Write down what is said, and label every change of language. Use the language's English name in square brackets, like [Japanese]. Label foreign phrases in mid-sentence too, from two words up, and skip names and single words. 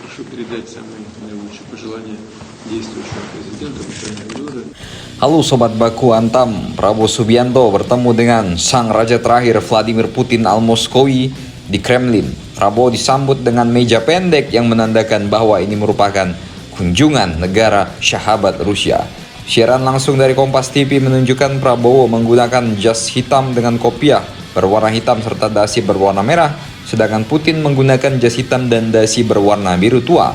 [Russian] Прошу передать самые наилучшие пожелания действующему президенту Михаилу Медведеву. [Indonesian] Halo Sobat Baku Antam, Prabowo Subianto bertemu dengan sang raja terakhir Vladimir Putin al-Moskowi di Kremlin. Prabowo disambut dengan meja pendek yang menandakan bahwa ini merupakan kunjungan negara sahabat Rusia. Siaran langsung dari Kompas TV menunjukkan Prabowo menggunakan jas hitam dengan kopiah berwarna hitam serta dasi berwarna merah, sedangkan Putin menggunakan jas hitam dan dasi berwarna biru tua.